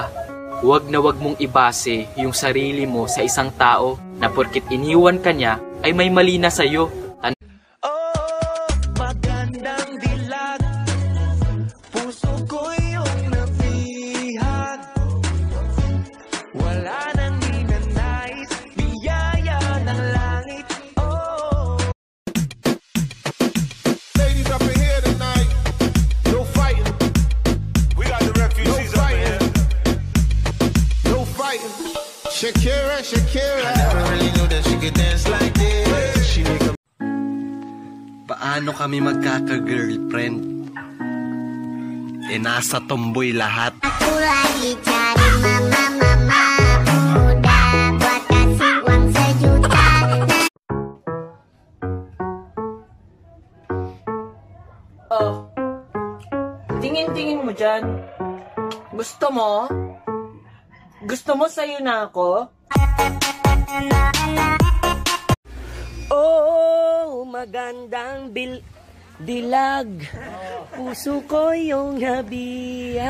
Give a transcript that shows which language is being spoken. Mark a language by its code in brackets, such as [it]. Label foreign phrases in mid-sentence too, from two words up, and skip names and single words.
[tl] Huwag na wag mong ibase yung sarili mo sa isang tao na porkit iniwan ka niya ay may mali na sa'yo. Magandang dilag, puso ko yung nabihag. Wala nang ninanais, biyaya ng langit. [en] Ladies up in here tonight, no fighting. We got the refugees up in here. No fighting. Shakira, Shakira. I never really knew that she could dance like this. She make a... [tl] Paano kami magkaka-girlfriend? Nasa tomboy lahat. [id] Aku lagi cari mama muda buat kasih uang sejuta. [tl] Oh, tingin-tingin mo dyan. Gusto mo? Gusto mo sa'yo na ako? Oh, magandang dilag, puso ko yung nabihag.